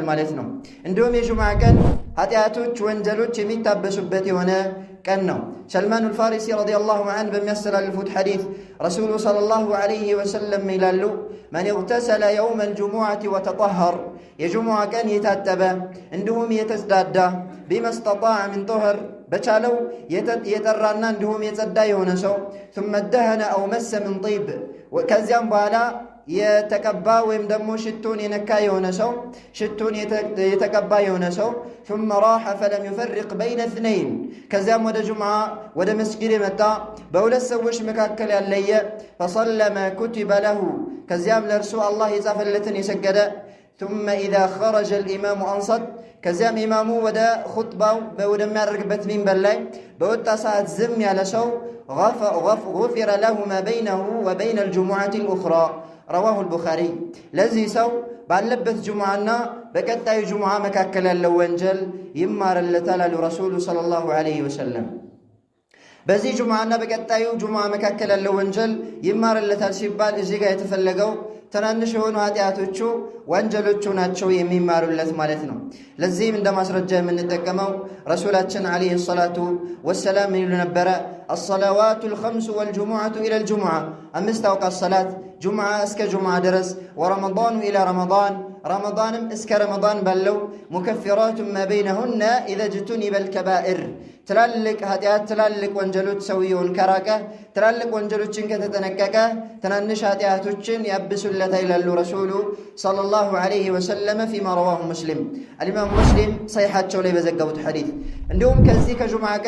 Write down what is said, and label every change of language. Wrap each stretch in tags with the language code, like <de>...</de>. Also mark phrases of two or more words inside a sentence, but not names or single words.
<am>ማለት ነው። እንዲሁም የጁምዓ ቀን ኃጢአቶች፣ ወንጀሎች የሚታበሱበት የሆነ ቀን ነው። ሰልማኑል ፋሪሲ</am> <ar>رضي الله عنه</ar> <am>በሚያስተላልፉት ሐዲስ</am> <ar>رسول صلى الله عليه وسلم</ar> <am>ይላሉ</am> <ar>من اغتسل يوم الجمعة وتطهر</ar> <am>የጁሙዓ ቀን የታጠበ እንዲሁም የተጽዳዳ</am> <ar>بما استطاع من طهر</ar> <am>በቻለው የጠራና እንዲሁም የጸዳ የሆነ ሰው</am> <ar>ثم دهن أو مس من طيب</ar> <am>ከዚያም በኋላ የተቀባ ወይም ደግሞ ሽቱን የነካ የሆነ ሰው ሽቱን የተቀባ የሆነ ሰው</am> <ar>ثم راح فلم يفرق بين اثنين</ar> <am>ከዚያም ወደ ጁምዓ ወደ መስጊድ የመጣ በሁለት ሰዎች መካከል ያለየ</am> <ar>فصلى ما كتب له</ar> <am>ከዚያም ለእርሱ አላህ የጻፈለትን የሰገደ</am> <ar>ثم إذا خرج الإمام أنصت</ar> <am>ከዚያም ኢማሙ ወደ ኹጥባው ወደሚያደርግበት ሚንበር ላይ በወጣ ሰዓት ዝም ያለ ሰው</am> <ar>غفر له ما بينه وبين الجمعة الأخرى رواه البخاري</ar> <am>ለዚህ ሰው ባለበት ጁምዓና በቀጣዩ ጁምዓ መካከል ያለው ወንጀል ይማርለታል አሉ</am> <ar>رسول صلى الله عليه وسلم።</ar> <am>በዚህ ጁምዓና በቀጣዩ ጁምዓ መካከል ያለው ወንጀል ይማርለታል ሲባል እዚህ ጋር የተፈለገው ትናንሽ የሆኑ ኃጢአቶቹ ወንጀሎቹ ናቸው የሚማሩለት ማለት ነው። ለዚህም እንደ ማስረጃ የምንጠቀመው ረሱላችን</am> <ar>عليه الصلاة والسلام</ar> <am>ይሉ ነበረ</am> <ar>الصلوات الخمس والجمعة إلى الجمعة</ar> <am>አምስቱ ሶላት ጁምዓ እስከ ጁምዓ ድረስ</am> <ar>ورمضان إلى رمضان</ar> <am>ረመዳን እስከ ረመዳን ብሎ</am> <ar>مكفرات ما بينهن إذا اجتنب الكبائر</ar> <am>ትላልቅ ኃጢአት ትላልቅ ወንጀሎች ሰውየውን ከራቀ ትላልቅ ወንጀሎችን ከተጠነቀቀ ትናንሽ ኃጢአቶችን ያብሱለታል ይላሉ</am> <ar>رسول صلى الله عليه وسلم فيما رواه مسلم الإمام مسلم</ar> <am>ሰሒሐቸው ላይ በዘገቡት ሐዲስ። እንዲሁም ከዚህ ከጁምዓ ቀን</am>